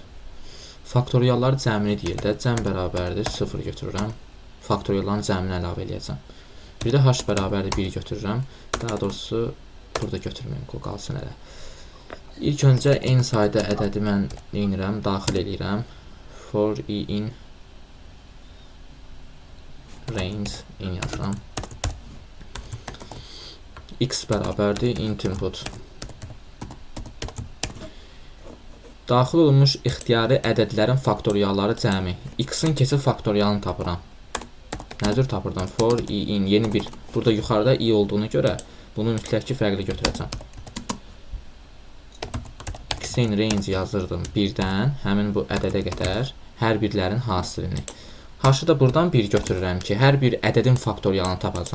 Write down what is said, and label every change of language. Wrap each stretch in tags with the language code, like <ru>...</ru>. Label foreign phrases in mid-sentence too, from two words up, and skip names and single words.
<az>Faktoriallar cəmini deyir də. Cəm bərabərdir 0 götürürəm. Faktorialların cəmini əlavə edəcəm. Bir də h bərabərdir 1 götürürəm. Daha doğrusu burada götürməyim, qalsın elə. İlk öncə n sayda ədədi mən neynirəm? Daxil edirəm.</az> <en>For i in range in yazıram.</en> <az>X bərabərdir</az> <en>int input.</en> <az>Daxil olunmuş ixtiyari ədədlərin faktorialları cəmi. X-in keçid faktorialını tapıram. Nə cür tapırdım?</az> <en>For i in</en> <az>yeni bir. Burada yuxarıda i olduğuna görə bunu mütləq ki fərqli götürəcəm. X-in range yazırdım 1-dən həmin bu ədədə qədər hər birlərin hasilini. H-ı da buradan 1 götürürəm ki, hər bir ədədin faktorialını tapacam.</az>